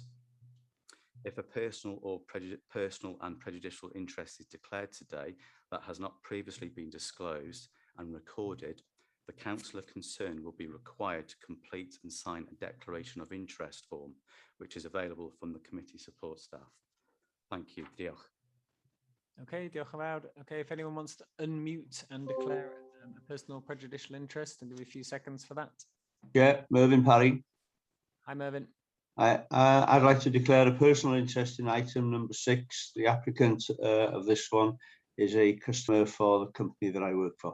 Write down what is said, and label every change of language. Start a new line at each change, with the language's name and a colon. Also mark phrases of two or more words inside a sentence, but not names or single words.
English: If a personal and prejudicial interest is declared today that has not previously been disclosed and recorded, the councillor concerned will be required to complete and sign a declaration of interest form, which is available from the committee support staff. Thank you.
Welsh: Diolch. Okay, diolch yn fawr.
English: Okay, if anyone wants to unmute and declare a personal prejudicial interest, and give you a few seconds for that. Yeah, Mervyn Parry. Hi, Mervyn. I'd like to declare a personal interest in item number 6. The applicant of this one is a customer for the company that I work for.